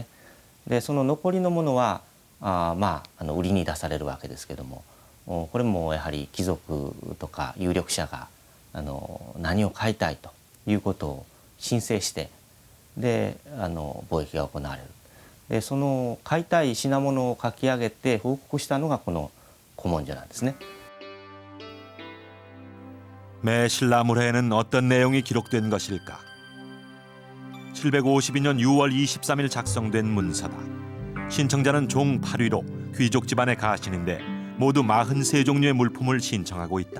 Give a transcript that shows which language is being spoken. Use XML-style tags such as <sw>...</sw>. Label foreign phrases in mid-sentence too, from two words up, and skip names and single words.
<ja>でその残りのものは売りに出されるわけですけども、これもやはり貴族とか有力者が何を買いたいということを申請して、 で貿易が行われる。でその買いたい品物を書き上げて報告したのがこの古文書なんですね。</ja> <ko>매 신라물회에는 어떤 내용이 기록된 것일까? 752년 6월 23일 작성된 문서다. 신청자는 종 8위로 귀족 집안의 가신인데 모두 43종류의 물품을 신청하고 있다.</ko>